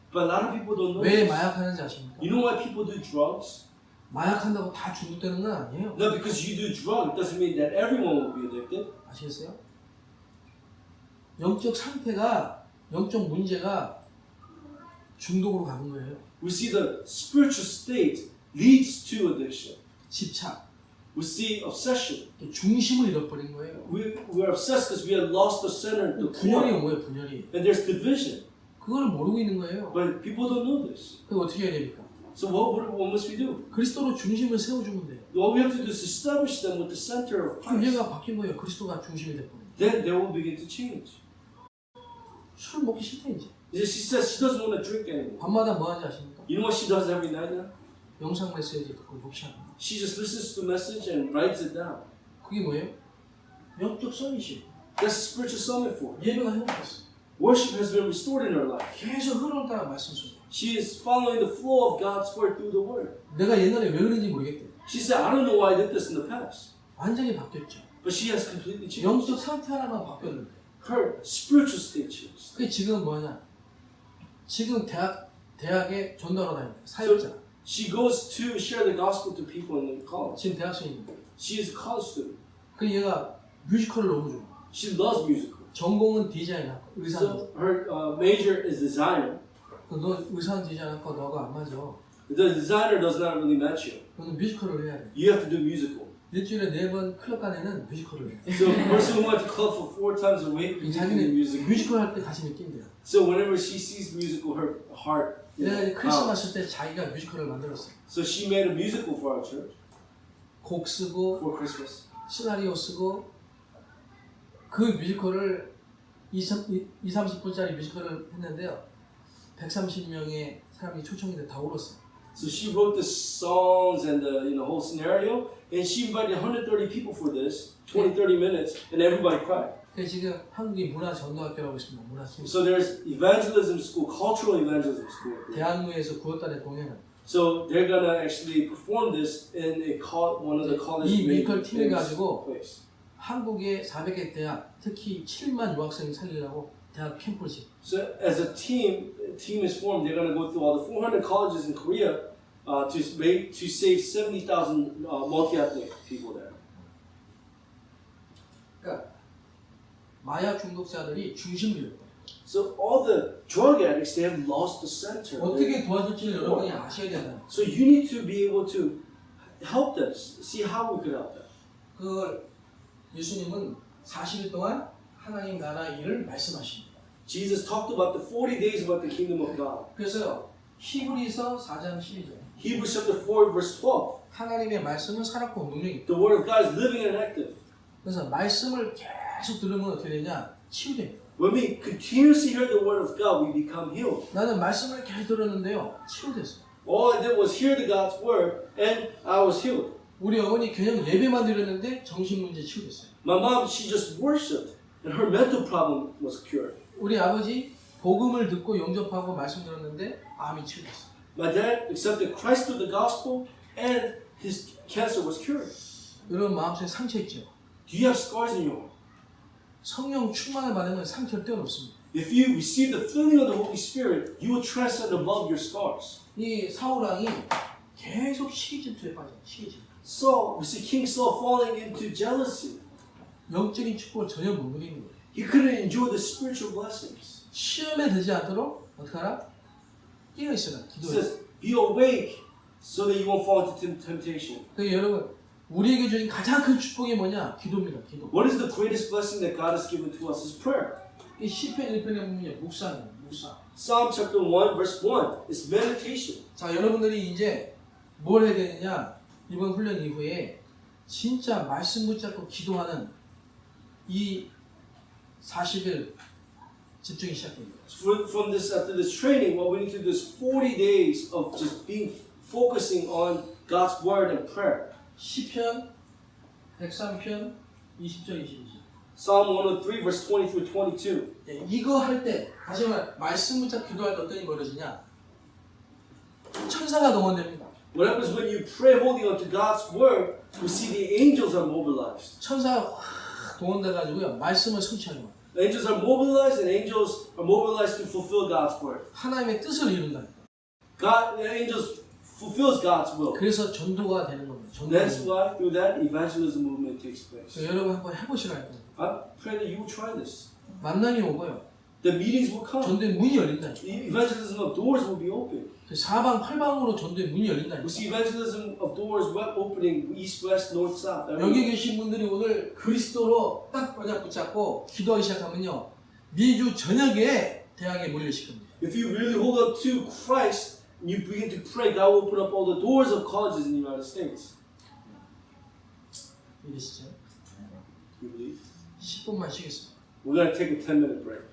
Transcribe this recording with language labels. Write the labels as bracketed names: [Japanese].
[English] But a lot of people don't know. [Korean] 왜 [English] this. [Korean] 마약하는지 아십니까? [English] You know why people do drugs? [Korean] 마약한다고 다 중독되는 건 아니에요. [English] Not because you do drugs, it doesn't mean that everyone will be addicted. [Korean] 아시겠어요? 영적 상태가 영적 문제가 중독으로 가는 거예요. [English] We see the spiritual state leads to addiction. [Korean] 집착, [English] We see obsession. [Korean] 또 중심을 잃어버린 거예요. [English] We're obsessed because we have lost the center, the [Korean] 분열이 [English] core. [Korean] 온 거예요, 분열이. [English] And there's division. [Korean] 그걸 모르고 있는 거예요. [English] But people don't know this. [Korean] 그럼 어떻게 해야 됩니까? [English] So what must we do? [Korean] 그리스도로 중심을 세워주면 돼요. [English] All we have to do is establish them with the center of [Korean] 그럼 [English] Christ. [Korean] 얘가 바뀐 거예요. 그리스도가 중심이 돼버린 거예요. [English] Then they will begin to change. [Korean] 술 먹기 싫대 이제. [English] She says she doesn't want to drink anymore. [Korean] 밤마다 뭐 하는지 아십니까? [English] You know what she does every night now? [Korean] 영상 메시지 듣고 묵시하는 거예요. [English] She just listens to the message and writes it down. [Korean] 그게 뭐예요? 영적 선이시. [English] That's spiritual summit for her. [Korean] 예배가 회복됐어. [English] Worship has been restored in her life. [Korean] 계속 흐름을 따라 말씀 속에. [English] She is following the flow of God's word through the word. [Korean] 내가 옛날에 왜 그런지 모르겠대. [English] She said, I don't know why I did this in the past. [Korean] 완전히 바뀌었죠. [English] But she has completely changed. [Korean] 영적 상태 하나만 바뀌었는데. [English] Her spiritual state changed. [Korean] 그게 지금 뭐냐? 지금 대학에 전도하러 다니는 거예요. 사역자. [English] She goes to share the gospel to people in college. [Korean] 지금 대학생입니다. [English] She is a college student. [Korean] 그 얘가 뮤지컬을 너무 좋아. [English] She loves musical. [Korean] 전공은 디자인하고 의상. [English] So her major is designer. [Korean] 너 의상 디자인하고 너가 안 맞아. [English] The designer does not really match you. [Korean] 너는 뮤지컬을 해야 돼. [English] You have to do musical. [Korean] 일주일에 4번 클럽 가내는 뮤지컬을 해. [English] So a person who went to club for 4 times a week needs to do [Korean] 자기는 [English] musical. [Korean] 뮤지컬 할 때 가슴이 뛴대요. [English] So whenever she sees musical, her heart. [Korean] 내가 크리스마스 때 자기가 뮤지컬을 만들었어. [English] So she made a musical for our church [Korean] 곡 쓰고 [English] for Christmas. [Korean] 시나리오 쓰고 그 뮤지컬을 20-30분짜리 뮤지컬을 했는데요. 130명의 사람이 초청이 돼 다 울었어요. [English] So she wrote the songs and the whole scenario, and she invited 130 people for this, 20-30 minutes, and everybody cried. [Korean] 그래서 지금 한국이 문화 전도학교라고 있습니다. 문화 스쿨. [English] So there's evangelism school, cultural evangelism school. [Korean] 대학로에서 9월달에 공연을. [English] So they're gonna actually perform this in one of the college [Korean] 이 [English] major [Korean] 뮤지컬 팀을 가지고 [English] place. [Korean] 한국의 400개 대학, 특히 7만 유학생을 살리려고 대학 캠프를 짓고. [English] So as a team is formed. They're gonna go through all the 400 colleges in Korea to save 70,000 multi-ethnic people there. [Korean] 그러니까 마약 중독자들이 중심을 잃어버려요. [English] So all the drug addicts, they have lost the center. [Korean] 어떻게 도와줄지를 여러분이 아셔야 된다. [English] So you need to be able to help them, see how we could help them. [Korean] 그걸 예수님은 40일 동안 하나님 나라 일을 말씀하십니다. [English] Jesus talked about the 40 days about the kingdom of God. [Korean] 그래서 히브리서 4장 12절. [English] Hebrews chapter 4 verse 12. [Korean] 하나님의 말씀은 살았고 능력이 있다. [English] The word of God is living and active. [Korean] 그래서 말씀을 계속 들으면 어떻게 되냐? 치유됩니다. [English] When we continuously hear the word of God, we become healed. [Korean] 나는 말씀을 계속 들었는데요. 치유됐어요. [English] All I did was hear the God's word and I was healed. [Korean] 우리 어머니 그냥 예배만 드렸는데 정신 문제 치유됐어요. [English] My mom, she just worshipped and her mental problem was cured. [Korean] 우리 아버지 복음을 듣고 영접하고 말씀 들었는데 암이 치유됐어요. [English] My dad accepted Christ through the gospel and his cancer was cured. [Korean] 여러분 마음속에 상처 있죠? [English] Do you have scars in your heart? [Korean] 성령 충만을 받으면 상처를 떼어놓습니다. [English] If you receive the filling of the Holy Spirit, you will transcend above your scars. [Korean] 이 사울왕이 계속 시기질투에 빠져요. 시기질투. [English] So, we see King Saul falling into jealousy. [Korean] 영적인 축복을 전혀 못 누리는 거예요. [English] He couldn't enjoy the spiritual blessings. [Korean] 시험에 들지 않도록 어떻게 하라? 깨어 있어라. [English] It [Korean] 기도해. [English] says, be awake so that you won't fall into temptation. [Korean] 그러니까 여러분 우리에게 주신 가장 큰 축복이 뭐냐? 기도입니다. 기도. [English] What is the greatest blessing that God has given to us is prayer. [Korean] 이 시편 1편에 보면 묵상이에요. 묵상. [English] Psalm chapter 1 verse 1 is meditation. [Korean] 자, 여러분들이 이제 뭘 해야 되느냐? 이번 훈련 이후에 진짜 말씀 붙잡고 기도하는 이 40일 집중이 시작됩니다. [English] From this after this training, what we need to do is 40 days of just focusing on God's word and prayer. [Korean] 시편 103편 20절 22절. [English] Psalm 103 verse 20 through 22. [Korean] 예, 이거 할 때 다시 말해 말씀 붙잡고 기도할 때 어떤 일이 벌어지냐? 천사가 동원됩니다. [English] What happens when you pray holding on to God's word, we see the angels are mobilized. [Korean] 천사가 확 동원돼 가지고요. 말씀을 성취하는 거예요. [English] The angels are mobilized and angels are mobilized to fulfill God's word. [Korean] 하나님의 뜻을 이룬다. [English] The angels fulfills God's will. [Korean] 그래서 전도가 되는 겁니다. [English] That's [Korean] 전도. [English] why through that evangelism movement takes place. [Korean] 여러분 한번 해보시라 할 거예요. [English] I pray that you will try this. [Korean] 만남이 오고요. [English] The meetings will come. [Korean] 전도의 문이 열린다. [English] The evangelism of doors will be open. [Korean] 사방 팔방으로 전도의 문이 열린다. [English] We see evangelism of doors opening east, west, north, south. [Korean] 여기 계신 분들이 오늘 그리스도로 딱 붙잡고 기도하기 시작하면요. 미주 전역에 대학에 몰려실 겁니다. [English] If you really hold on to Christ and you begin to pray, God will open up all the doors of colleges in the United States. [Korean] 이해되시죠? [English] You believe? [Korean] 10분만 쉬겠습니다. [English] We're going to take a 10-minute break.